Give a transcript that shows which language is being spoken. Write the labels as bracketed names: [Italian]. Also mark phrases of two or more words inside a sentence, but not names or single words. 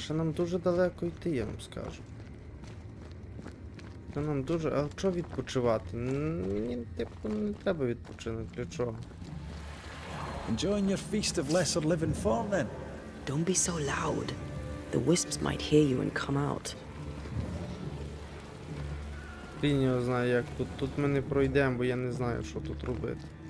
[Ukrainian] Ще нам дуже далеко йти, я вам скажу. Ще нам дуже... А що відпочивати? Мені, типу, не треба відпочинок. Для чого? [English] Enjoying your feast of lesser living form, then? Don't be so loud. The wisps might hear you and come out. [Ukrainian] Він його знає, як тут. Тут ми не пройдемо, бо я не знаю, що тут робити.